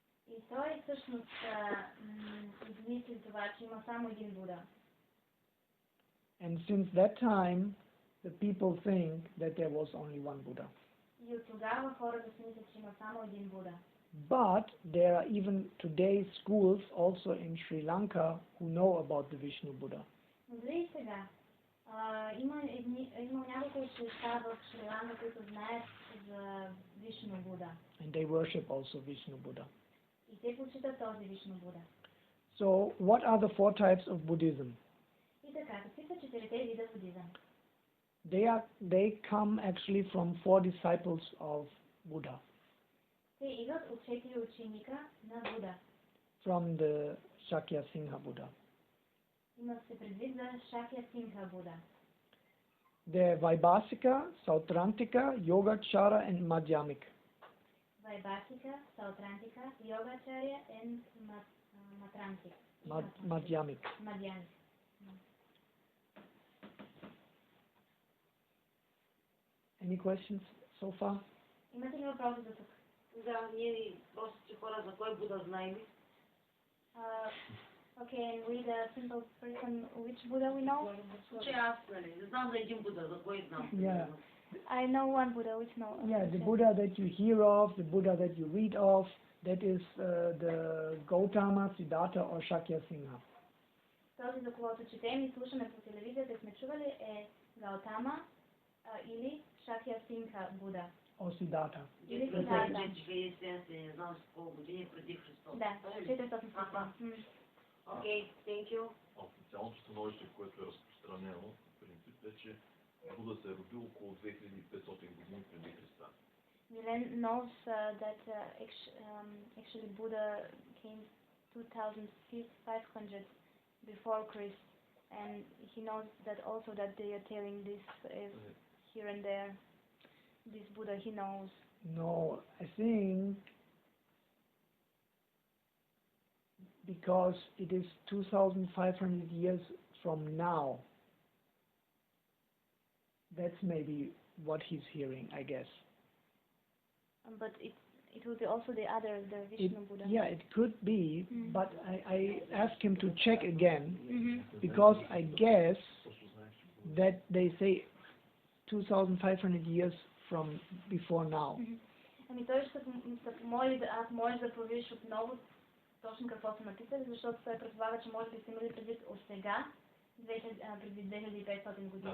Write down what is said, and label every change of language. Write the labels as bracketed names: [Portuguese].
[Bulgarian] И той всъщност измисли това, че има само един Буда. [English] And since that time, the people think that there was only one Buddha. [Bulgarian] И от тогава хората си мислят, че има само един Буда. [English] But there are even today schools also in Sri Lanka who know about the Vishnu Buddha. [Bulgarian] Но дори и сега има няколко училища в Шри-Ланка, които знаят за Вишну Буда. [English] And they worship also Vishnu Buddha. [Bulgarian] И те почитат този Вишну Буда. [English] So, what are the four types of Buddhism? [Bulgarian] И така, какви са четирите вида будизъм? [English] They come actually from four disciples of Buddha. [Bulgarian] Те идват от четири ученика на Буда. [English] From the Shakya Singha Buddha. [Bulgarian] Има се предвид за Шакя Сингха Буда. [English] They're Vaibhasika, Sautrantika, Yogacara and Madhyamik. Vaibhasika, Sautrantика, Yogacarya and Matrantik. Madhyamik. Madhyamik. Any questions so far? [Bulgarian] Имате ли въпроси за тук? Да, ние простите хора, за кой Буда знаем? [English] Okay, and we the simple person, which Buddha we know? [Bulgarian] Случай аз, нали, не знам за един Буда, за кой знам? [English] Yeah. I know one Buddha, which no. Yeah, the Buddha that you hear of, the Buddha that you read of, that is the Gautama, Siddhartha or Shakya Singha. [Bulgarian] Този, за когото четем и слушаме по телевизията, сме чували, е Гаутама или Шакя Сингха Буда. [English] Or Siddhartha. [Bulgarian] Или Сиddhartha. Не знам с колко години преди Христос. Да, 400. [English] Окей, thank you. [Bulgarian] Официалното становище, което е разпространено, в принцип е, че Буда се е родил около 2500 години преди Христа. [English] Milen knows that actually Buddha came 2500 before Christ, and he knows that also that they are telling this here and there. This Buddha he knows. No, I think because it is 2500 years from now. That's maybe what he's hearing, I guess. But it will be also the Vishnu Buddha. Yeah, it could be, but I asked him to check again, because I guess that they say 2500 years from before now. [Bulgarian] Ами той ще се помоли да може да провериш отново точно какво са написали, защото той предполага, че може би са имали предвид от сега, преди 2500 години.